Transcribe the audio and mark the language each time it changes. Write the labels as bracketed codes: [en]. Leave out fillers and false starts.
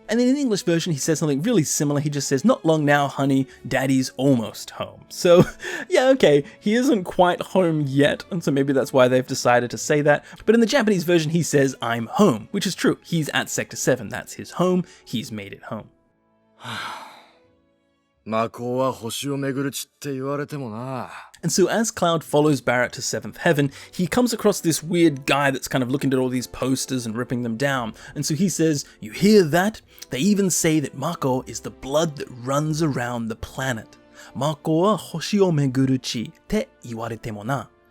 [en] And then in the English version, he says something really similar. He just says, not long now, honey, daddy's almost home. So yeah, okay, he isn't quite home yet. And so maybe that's why they've decided to say that. But in the Japanese version, he says, I'm home, which is true. He's at Sector 7. That's his home. He's made it home. [ja] 魔法は星を巡る地って言われてもな。 [en] And so as Cloud follows Barrett to 7th Heaven, he comes across this weird guy that's kind of looking at all these posters and ripping them down. And so he says, you hear that? They even say that Mako is the blood that runs around the planet. [ja] Mako wa hoshi o meguru chi te iwarete mo na.